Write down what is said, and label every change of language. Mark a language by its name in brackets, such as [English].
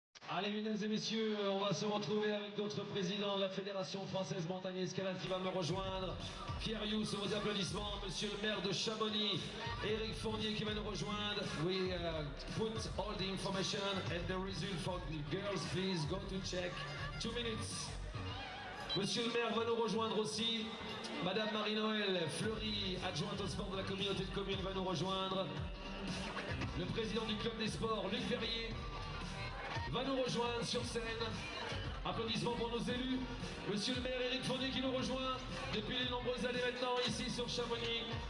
[French] Allez, mesdames et messieurs, on va se retrouver avec notre président de la Fédération française montagne et escalade qui va me rejoindre. Pierre You, sur vos applaudissements. Monsieur le maire de Chamonix, Eric Fournier qui va nous rejoindre. [English] We put all the information and the result for the girls. Please go to check. 2 minutes. [French] Monsieur le maire va nous rejoindre aussi. Madame Marie-Noël Fleury, adjointe au sport de la communauté de communes, va nous rejoindre. Le président du club des sports, Luc Verrier, va nous rejoindre sur scène. Applaudissements pour nos élus. Monsieur le maire Éric Fournier qui nous rejoint depuis de nombreuses années maintenant ici sur Chamonix.